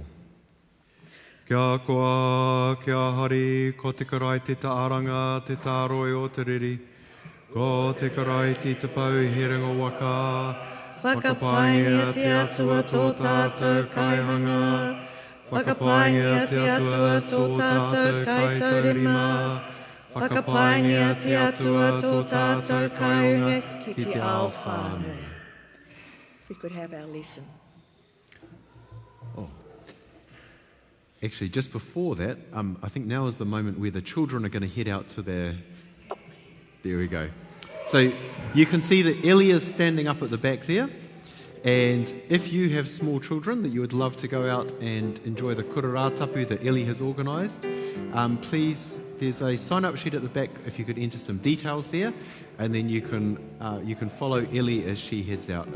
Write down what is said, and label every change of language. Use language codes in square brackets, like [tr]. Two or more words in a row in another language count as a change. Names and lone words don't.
[mi] Kia koa, kia hari, ko te karaiti te aranga, te tāroi o te riri, ko te karaiti te pau he ringo waka, whakapaingia te atua tō tātou kaihanga, whakapaingia te atua tō tātou kaitaurima, whakapaingia te atua tō tātou kaihanga ki te ao whānau. [en] If we could have our lesson. Oh. Actually, just before that, I think now is the moment where the children are going to head out to their... There we go. So you can see that Ellie is standing up at the back there. And if you have small children that you would love to go out and enjoy the [mi] kura rātapu [en] that Ellie has organised, please, there's a sign-up sheet at the back if you could enter some details there, and then you can follow Ellie as she heads out.